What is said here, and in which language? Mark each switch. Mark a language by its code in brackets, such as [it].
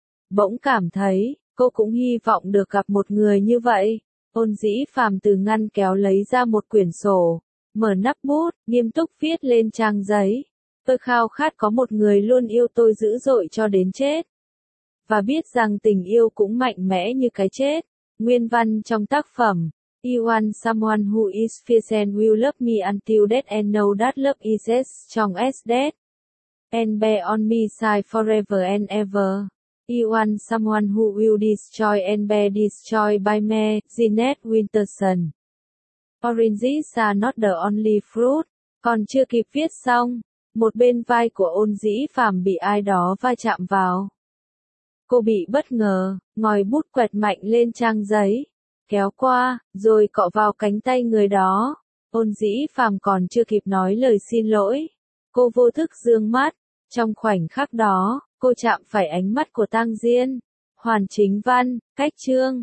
[vi] Bỗng cảm thấy, cô cũng hy vọng được gặp một người như vậy. Ôn Dĩ Phàm từ ngăn kéo lấy ra một quyển sổ, mở nắp bút, nghiêm túc viết lên trang giấy. Tôi khao khát có một người luôn yêu tôi dữ dội cho đến chết. Và biết rằng tình yêu cũng mạnh mẽ như cái chết. Nguyên văn trong tác phẩm, [en] I want someone who is fierce and will love me until death and know that love is as strong as death. And bear on me side forever and ever. I want someone who will destroy and be destroyed by me, Jeanette Winterson. Oranges are not the only fruit. [vi] Còn chưa kịp viết xong, một bên vai của Ôn Dĩ Phàm bị ai đó va chạm vào. Cô bị bất ngờ, ngòi bút quẹt mạnh lên trang giấy, kéo qua, rồi cọ vào cánh tay người đó. Ôn Dĩ Phàm còn chưa kịp nói lời xin lỗi, cô vô thức dương mắt, trong khoảnh khắc đó. Cô chạm phải ánh mắt của Tang Diên, hoàn chính văn, cách chương.